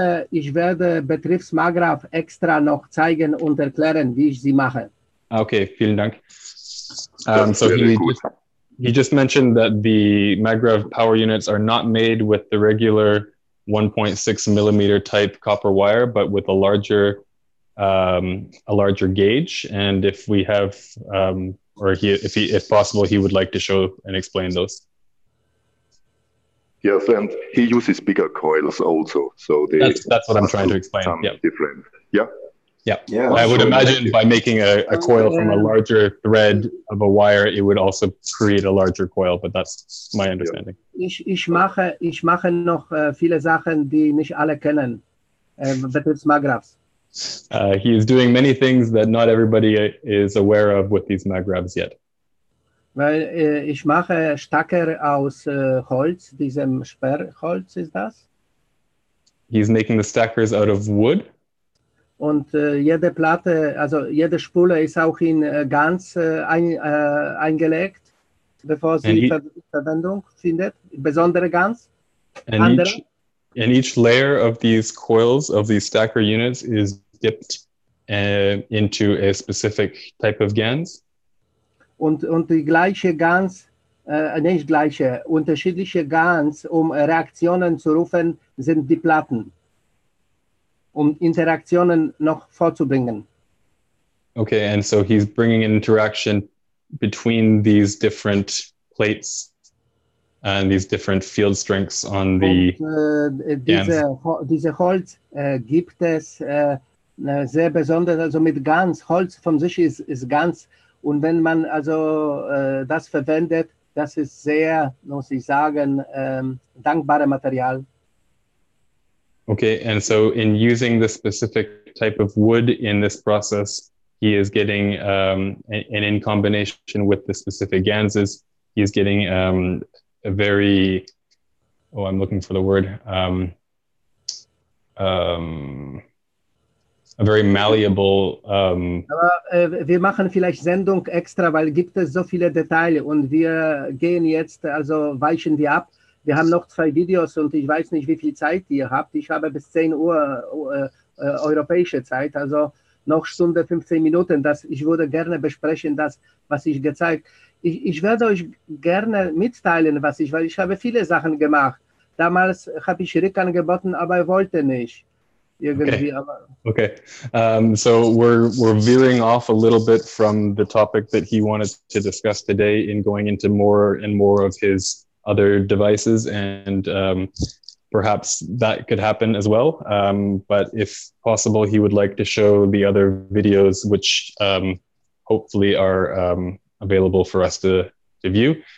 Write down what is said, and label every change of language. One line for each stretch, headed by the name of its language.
German: Ich werde Betriebs-MAGRAPH extra noch zeigen und erklären, wie ich sie mache. Okay, vielen Dank.
English: So he just mentioned that the MAGRAPH power units are not made with the regular 1.6 millimeter type copper wire, but with a larger gauge. And if we have, if possible, he would like to show and explain those. Yes, and he uses bigger coils also. So that's what I'm trying to explain. Yeah. Different. Yeah. Yeah. I would imagine by making a coil from a larger thread of a wire, it would also create a larger coil, but that's my understanding.
German: Ich mache noch viele Sachen, die nicht alle kennen. Betriebs-MAGRAPHs.
English: He is doing many things that not everybody is aware of with these magravs yet.
German: Weil ich mache Stacker aus Holz, diesem Sperrholz ist das.
English: He's making the stackers out of wood.
German: Und jede Platte, also jede Spule ist auch in Gans eingelegt, bevor sie Verwendung findet. Besondere Gans.
English: And each layer of these coils, of these stacker units, is dipped into a specific type of GANs.
German: Und die gleiche Gans, nicht gleiche, unterschiedliche Gans, um Reaktionen zu rufen, sind die Platten, um Interaktionen noch vorzubringen.
English: Okay, and so he's bringing an interaction between these different plates and these different field strengths on the
German: diese Holz gibt es sehr besonders, also mit Gans. Holz von sich ist Gans. Und wenn man also das verwendet, das ist sehr, muss ich sagen, dankbare Material.
English: Okay, and so in using the specific type of wood in this process, he is getting, and in combination with the specific ganses, he is getting a very, I'm looking for the word, a very malleable.
German: Aber wir machen vielleicht Sendung extra, weil gibt es so viele Details und wir gehen jetzt, also weichen wir ab. Wir haben noch 2 Videos und ich weiß nicht, wie viel Zeit ihr habt. Ich habe bis 10 Uhr europäische Zeit, also noch Stunde 15 Minuten. Ich würde gerne besprechen, das, was ich gezeigt. Ich werde euch gerne mitteilen, weil ich habe viele Sachen gemacht. Damals habe ich Rick angeboten, aber er wollte nicht. Irgendwie,
English: okay. So we're veering off a little bit from the topic that he wanted to discuss today in going into more and more of his other devices, and perhaps that could happen as well. But if possible, he would like to show the other videos, which hopefully are available for us to view.